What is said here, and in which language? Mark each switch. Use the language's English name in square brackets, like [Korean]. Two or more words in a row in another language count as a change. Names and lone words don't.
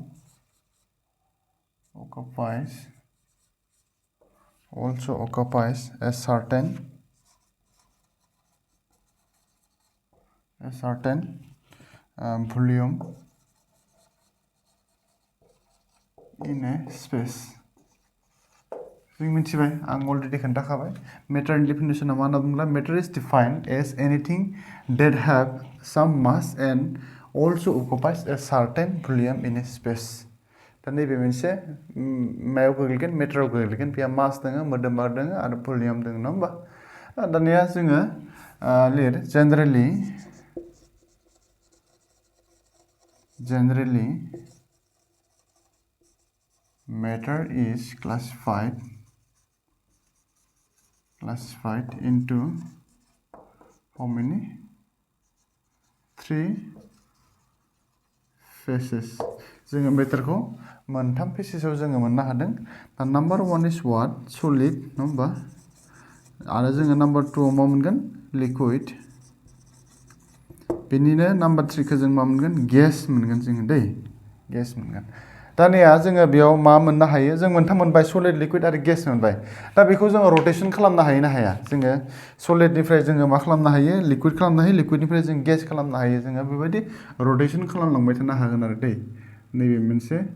[English] occupies a certain volume in a space [Bodo] जों मिथिबाय आं अलरेडि खोन्थाखाबाय मेटारनि डेफिनेसना मा होनना बुङोब्ला [English] matter is defined as anything that have some mass and also occupies a certain volume in a space [Bodo] दा नैबे मोनसे मायाव गोग्लैगोन मेटाराव गोग्लैगोन बेहा मास दङ मोदोमा दङ आरो भलिउम दङ नङा होमबा दानिया जोङो लिर [English] generally matter is classified into how many? 3 phases. [Bodo] जोङो मेटारखौ मोनथाम फेसेसआव जोङो मोननो हादों दा नाम्बार 1 [English] is what solid [Bodo] नङा होमबा आरो जोङो नाम्बार 2 आव मा मोनगोन लिक्विड बेनिनो नाम्बार 3 खौ जों मा मोनगोन गेस मोनगोन जोङो दै गेस मोनगोन दानिया जोङो बेयाव मा मोननो हायो जों मोनथाम मोनबाय [English] solid liquid [Bodo] आरो गेस मोनबाय दा बेखौ जोङो रटेसन खालामनो हायो ना हाया जोङो सलिडनिफ्राय जोङो मा खालामनो हायो लिक्विड खालामनो हायो लिक्विडनिफ्राय जों गेस खालामनो हायो जोङो बेबायदि रटेसन खालामलांबाय थानो हागोन आरो दै नैबे मोनसे